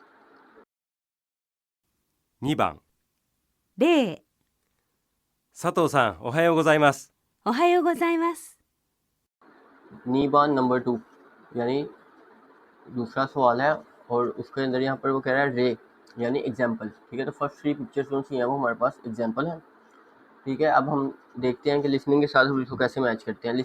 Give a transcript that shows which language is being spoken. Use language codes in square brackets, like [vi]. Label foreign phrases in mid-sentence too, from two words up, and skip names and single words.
[ja] 2 番例、佐藤さんおはようございますおはようございます。 [hi] नीबान नंबर 2 यानी दूसरा सवाल है और उसके अंदर यहाँ पर वो कह रहा है रे यानी एग्जाम्पल। ठीक है, तो [en] first 3 pictures [hi] जो सी हैं वो हमारे पास एग्जाम्पल है। ठीक है, अब हम देखते हैं कि लिसनिंग के साथ हम इसको कैसे मैच करते हैं।